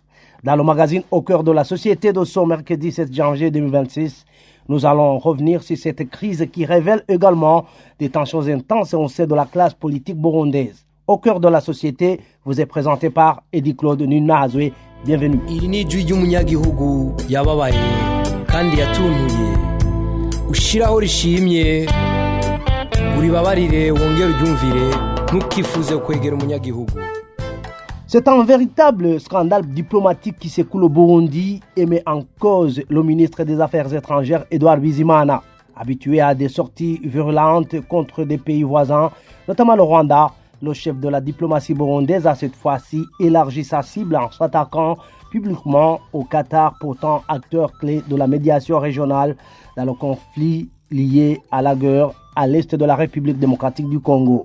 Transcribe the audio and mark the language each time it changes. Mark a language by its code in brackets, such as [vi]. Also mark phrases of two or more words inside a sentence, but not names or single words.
[fr] Dans le magazine Au cœur de la société de ce mercredi 7 janvier 2026, nous allons revenir sur cette crise qui révèle également des tensions intenses au sein de la classe politique burundaise. Au cœur de la société vous est présenté par Eddie Claude Nunazwe. Bienvenue. [rn] Iri ni ijwi ry'umunyagihugu yababaye kandi yatuntuye ushiraho rishimye uribabarire wongere uryumvire ntukifuze kwegera umunyagihugu. [fr] C'est un véritable scandale diplomatique qui s'écoule au Burundi et met en cause le ministre des Affaires étrangères Edouard Bizimana. Habitué à des sorties virulentes contre des pays voisins, notamment le Rwanda, le chef de la diplomatie burundaise a cette fois-ci élargi sa cible en s'attaquant publiquement au Qatar, pourtant acteur clé de la médiation régionale dans le conflit lié à la guerre à l'est de la République démocratique du Congo.